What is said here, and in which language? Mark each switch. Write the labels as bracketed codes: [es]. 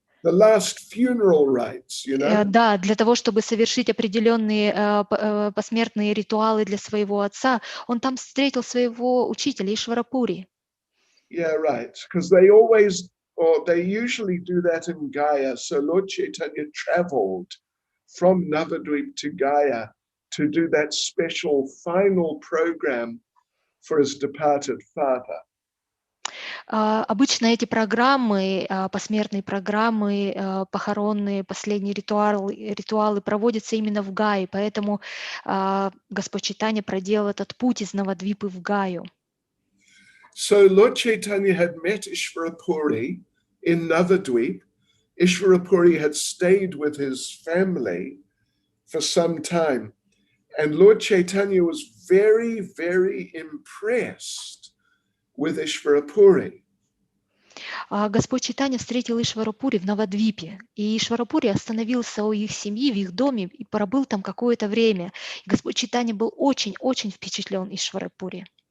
[en] The last funeral rites, you know? [ru] да, для того, чтобы совершить определенные посмертные ритуалы для своего отца, он там встретил своего учителя Ишварапури. [en] Yeah, right. Because they usually do that in Gaya. So Lord Chaitanya traveled from Navadvip to Gaya to do that special final program for his departed father. [ru] Обычно эти программы, посмертные программы, похоронные, последние ритуалы проводятся именно в Гае, поэтому Господь Чайтанья проделал этот путь из Навадвипы в Гаю. [en] So Lord Chaitanya had met Ishvarapuri in Navadvip. Ishvarapuri had stayed with his family for some time. And Lord Chaitanya was very, very impressed with Ishvarapuri. [ru] Господь Чайтанья встретил Ишварапури в Навадвипе, и Ишварапури остановился у их семьи, в их доме, и пробыл там какое-то время. И Господь Чайтанья был очень-очень впечатлен Ишварапури.